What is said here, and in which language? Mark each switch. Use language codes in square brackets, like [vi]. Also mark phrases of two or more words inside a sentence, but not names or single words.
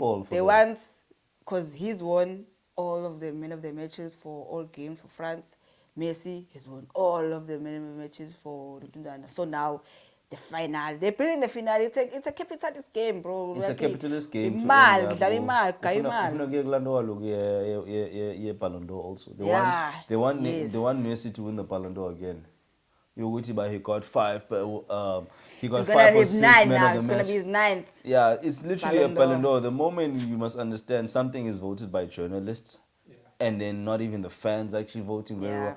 [en] football for they them. want, because he's won all of the men of the matches for all games for France. Messi has won all of the men of the matches for Rwanda. So now the final, they're building the final. It's a capitalist game, bro. It's a capitalist game to [nd] Imali, [en] end up. [nd] dlala imali, gaya Ufuna imali. kuye kulandelwa loku ye Ballon d'Or also. [en] Yeah, They want yes. they want Messi to win the Ballon d'Or again. Yoguti, but he got five, but he got He's gonna 5 or have 6 9 men now. of the It's gonna match. be his 9th. Yeah, it's literally Ballon a Ballon d'Or. d'Or. The moment you must understand something is voted by journalists, and then not even the fans actually voting very well.